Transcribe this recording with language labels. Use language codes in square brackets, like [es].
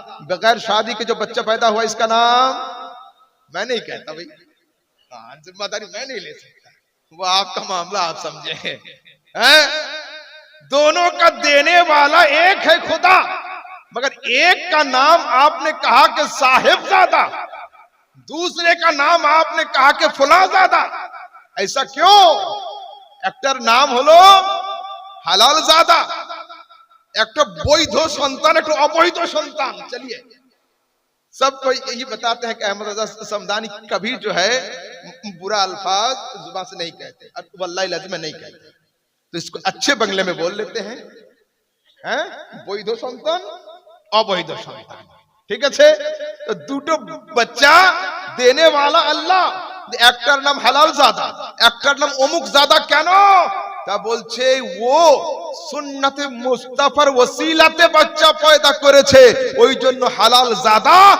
[hi] बगैर शादी के जो बच्चा पैदा हुआ इसका नाम, मैं नहीं कहता भाई, हाँ जिम्मेदारी मैं नहीं ले सकता, वो आपका मामला आप समझे हैं? दोनों का देने वाला एक है खुदा, मगर एक का नाम आपने कहा कि साहिबजादा, दूसरे का नाम आपने कहा कि फुलाजादा। ऐसा क्यों? [bn] একটার নাম হলো হালাল জাদা, একটা বৈধ সন্তান, একটা অবৈধ সন্তান। [hi] चलिए सबको यही बताते हैं कि अहमद रजा समदानी कभी जो है बुरा अल्फाज जुबान से नहीं कहते, और वल्लाही लाज़िम नहीं कहते, तो इसको अच्छे बंगले में बोल लेते हैं, हैं? [bn] বৈধ সন্তান, অবৈধ সন্তান। ঠিক আছে? তো দুটো বাচ্চা দেনে वाला আল্লাহ, একটার নাম হালাল জাদা, একটার নাম অমুক জাদা। কেন? তা বলছে ও সুন্নতে মুস্তাফার ওসিলাতে বাচ্চা পয়দা করেছে, ওই জন্য হালাল জাদা।